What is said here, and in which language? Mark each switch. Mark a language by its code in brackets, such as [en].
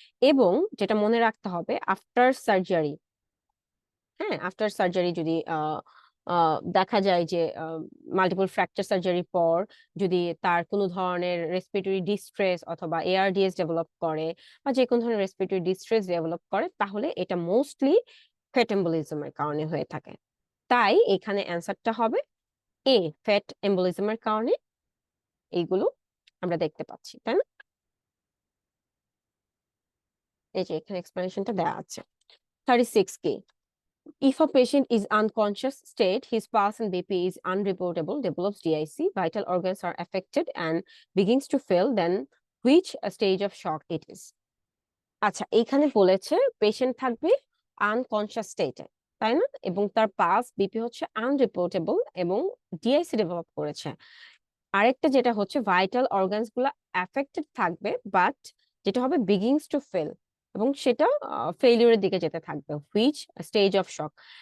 [bn] এবং যেটা মনে রাখতে হবে, আফটার সার্জারি, হ্যাঁ, আফটার সার্জারি যদি দেখা যায় যে মাল্টিপল ফ্র্যাকচার সার্জারির পর যদি তার কোনো ধরনের রেসপিরেটরি ডিস্ট্রেস অথবা এআরডিএস ডেভেলপ করে বা যে কোনো ধরনের রেসপিরেটরি ডিস্ট্রেস ডেভেলপ করে, তাহলে এটা মোস্টলি ফ্যাট এম্বোলিজমের কারণে হয়ে থাকে। তাই এখানে অ্যান্সারটা হবে এ, ফ্যাট এম্বোলিজমের কারণে এইগুলো আমরা দেখতে পাচ্ছি, তাই না? এই যে এখানে এক্সপ্লেনেশনটা দেওয়া আছে। [en] 36 কি, if a patient is unconscious state, his pulse and BP is unreportable, develops DIC, vital organs are affected and begins to fail, then which stage of shock it is? [bn] আচ্ছা, এইখানে বলেছে পেশেন্ট থাকবে আনকনশিয়াস স্টেটে, তাই না? এবং তার pulse BP হচ্ছে আনরিপোর্টেবল এবং ডিআইসি ডেভেলপ করেছে। আরেকটা যেটা হচ্ছে ভাইটাল অর্গানস গুলা অ্যাফেক্টেড থাকবে, বাট যেটা হবে বিগিংস টু ফেল, এবং সেটা ফেইলিউরের দিকে যেতে থাকবে, হুইচ স্টেজ অফ শক।